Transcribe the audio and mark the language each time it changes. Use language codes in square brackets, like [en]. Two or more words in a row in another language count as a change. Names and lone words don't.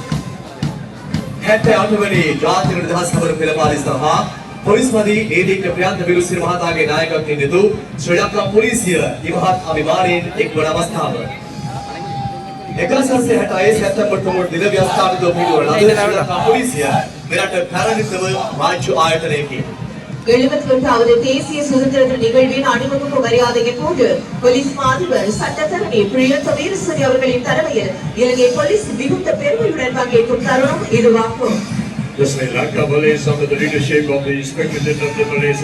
[si] 78 වෙනි ජාතික නිදහස් සමර පෙළපාලි සඳහා පොලිස්පති ඒදීක ප්‍රියන්ත විරුසිරි මහතාගේ නායකත්වයෙන් යුතු ශ්‍රී ලංකා පොලිසිය ඉමහත් අභිමානයෙන් එක්වන අවස්ථාව. 1966 සැප්තැම්බර් 3 දින ව්‍යවස්ථාපිතව පිළිවෙල ලද ශ්‍රී ලංකා පොලිසිය මෙරට පැරණිතම රාජ්‍ය ආයතනයකි. [ta] 71வது தேசிய சுதந்திர நிகழ்வின் அணிவகுப்பு மரியாதையின் போது போலீஸ் மாதிபர் சட்டத்தரணி பிரியந்த வீரசரி அவர்களின் தலைமையில் இலங்கை போலீஸ் மிகுந்த பெருமையுடன் பங்கேற்கும் தருணம் இதுவாகும். [en] The Sri Lanka Police under the leadership of the Inspector General of the Police